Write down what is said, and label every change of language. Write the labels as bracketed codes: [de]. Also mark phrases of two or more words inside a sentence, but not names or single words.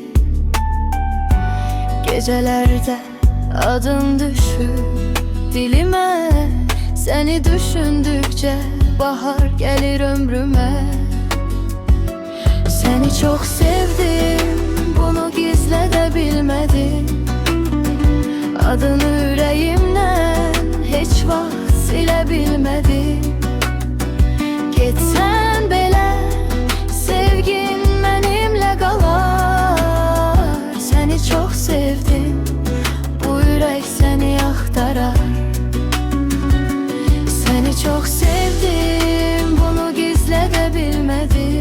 [tr] Gecelerde adın düşür dilime. Seni düşündükçe bahar gelir ömrüme. Seni çok sevdim, bunu gizle de bilmedim. Adını yüreğimden hiç vaxt silebilmedim. [az] Getsən belə sevgin mənimlə qalar. Səni çox sevdim, bu ürək səni axtarar. Səni çox sevdim, bunu gizlə də bilmədim.